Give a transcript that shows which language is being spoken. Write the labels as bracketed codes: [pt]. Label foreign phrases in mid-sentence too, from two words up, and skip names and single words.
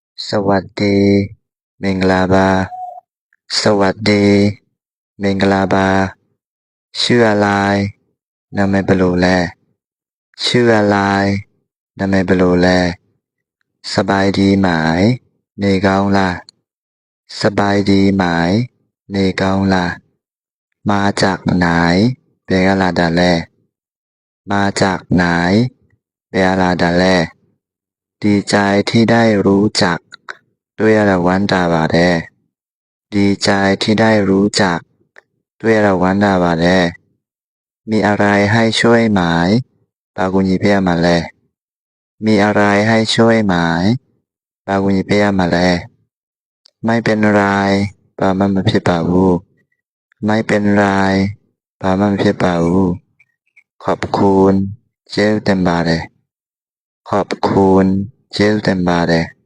[th] สวัสดี [my] မင်္ဂလာပါ [th] สวัสดี [my] မင်္ဂလာပါ [th] ชื่ออะไร [my] နာမည်ဘယ်လိုလဲ [th] ชื่ออะไร [my] နာမည်ဘယ်လိုလဲ [th] สบายดีไหม [my] နေကောင်းလား [th] สบายดีไหม [my] နေကောင်းလား [th] มาจากไหน [my] ဘယ်ကလာတာလဲ [th] มาจากไหน [my] ဘယ်ကလာတာလဲ [th] ดีใจที่ได้รู้จัก [my] တွေ့ရတာဝမ်းသာပါတယ် [th] ดีใจที่ได้รู้จัก [my] တွေ့ရတာဝမ်းသာပါတယ် [th] มีอะไรให้ช่วยไหม [my] ဘာကူညီပေးရမှာလဲ [th] มีอะไรให้ช่วยไหม [my] ဘာကူညီပေးရမှာလဲ [th] ไม่เป็นไร [my] ဘာမှမဖြစ်ပါဘူး [th] ไม่เป็นไร [my] ဘာမှမဖြစ်ပါဘူး [th] ขอบคุณ [my] ကျေးဇူးတင်ပါတယ် [th] ขอบคุณ [my] ကျေးဇူးတင်ပါတယ်